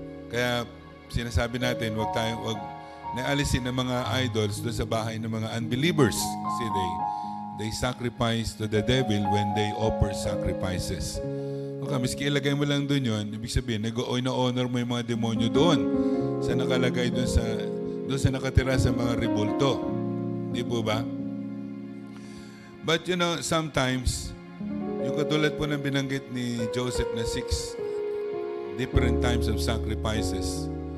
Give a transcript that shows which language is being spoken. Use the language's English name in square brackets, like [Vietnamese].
[Filipino] Kaya sinasabi natin, wag naalisin ng mga idols doon sa bahay ng mga unbelievers. [English] Kasi they sacrifice to the devil when they offer sacrifices. [Filipino] Okay, miski ilagay mo lang doon yun, ibig sabihin, nag-honor mo yung mga demonyo doon sa nakalagay doon sa nakatira sa mga rebulto. Di po ba? [English] But you know, sometimes, [Filipino] yung katulad po ng binanggit ni Joseph na 6 different types of sacrifices.